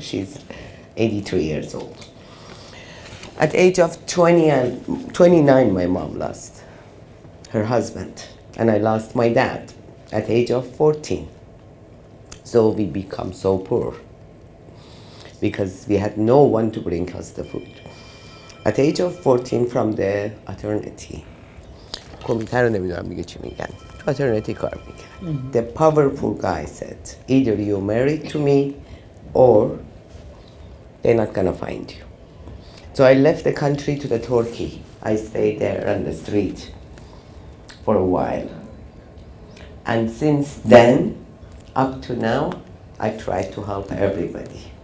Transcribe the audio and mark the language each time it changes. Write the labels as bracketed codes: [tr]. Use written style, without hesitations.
[en] She's 83 years old. At age of 29, my mom lost her husband, and I lost my dad at age of 14. So we become so poor. because we had no one to bring us the food. At the age of 14 from the eternity, [fa] کمیته رو نمیدونم دیگه چی میگن، تو eternity کار میکرد. [en] The powerful guy said, either you marry to me or they're not gonna find you. So I left the country to the Turkey. I stayed there on the street for a while. And since then, up to now, I try to help everybody.